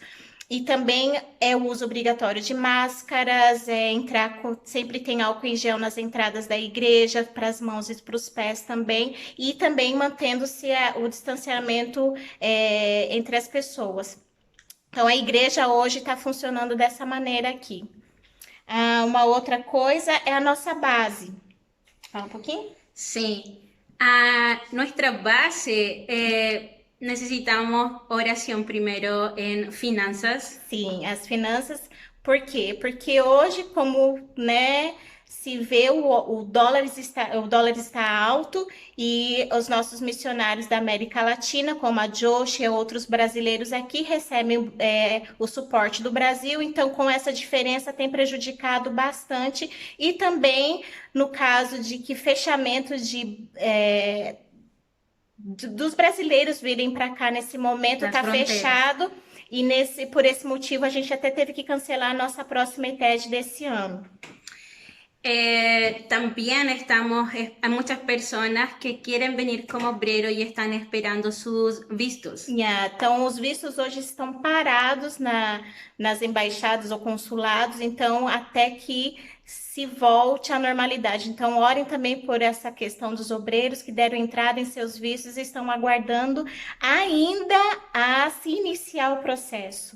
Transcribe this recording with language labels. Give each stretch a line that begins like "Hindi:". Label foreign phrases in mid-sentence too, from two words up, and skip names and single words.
Portuguese: E também é o uso obrigatório de máscaras, sempre tem álcool em gel nas entradas da igreja, para as mãos e para os pés também, e também mantendo-se o distanciamento entre as pessoas. Então, a igreja hoje está funcionando dessa maneira aqui. Uma outra coisa é a nossa base. Fala um pouquinho?
Spanish: Sí. Nuestra base... necesitamos oración primero en finanzas.
Portuguese: Sim, as finanças. Por quê? Porque hoje, como, né, se vê o dólar está alto e os nossos missionários da América Latina, como a Josh e outros brasileiros aqui, recebem o suporte do Brasil. Então, com essa diferença, tem prejudicado bastante. E também, no caso de que fechamento dos brasileiros virem para cá nesse momento, está fechado, e por esse motivo a gente até teve que cancelar a nossa próxima ITED desse ano.
Spanish: También hay muchas personas que quieren venir como obrero y están esperando sus vistos.
Portuguese: Então, os vistos hoje estão parados nas embaixadas ou consulados, então até que se volte à normalidade. Então, orem também por essa questão dos obreiros que deram entrada em seus vistos e estão aguardando ainda a se iniciar o processo.